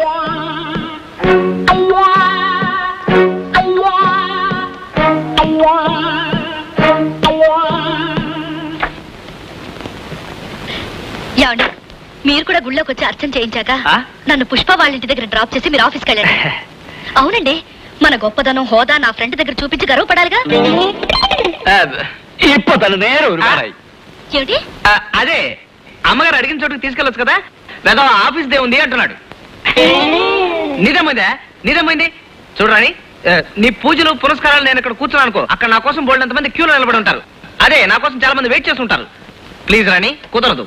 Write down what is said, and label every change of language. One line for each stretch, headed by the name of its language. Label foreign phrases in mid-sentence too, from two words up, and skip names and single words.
Telugu: ఏమండి, మీరు కూడా గుళ్ళోకి వచ్చి అర్చన చేయించాక ఆ? నన్ను పుష్ప వాళ్ళ ఇంటి దగ్గర డ్రాప్ చేసి మీరు ఆఫీస్కి వెళ్ళండి. అవునండి, మన గొప్పదనం హోదా నా ఫ్రెండ్ దగ్గర చూపించి గర్వపడాలిగా.
Malayalam: ഇപ്പൊ തന്നെ നേരെ ഒരുപാടായി.
Telugu: ఏమిటి? అదే అమ్మగారు అడిగిన చోటుకి తీసుకెళ్ళొచ్చు కదా. లేదా ఆఫీస్ దే ఉంది అంటున్నాడు. నిజమైంది చూడరాని, నీ పూజలు పురస్కారాలు నేను ఇక్కడ కూర్చున్నాను అనుకో, అక్కడ నా కోసం బోల్డంత మంది క్యూలో నిలబడి ఉంటారు. అదే నా కోసం చాలా మంది వెయిట్ చేస్తుంటారు. ప్లీజ్ రాణి, కుదరదు.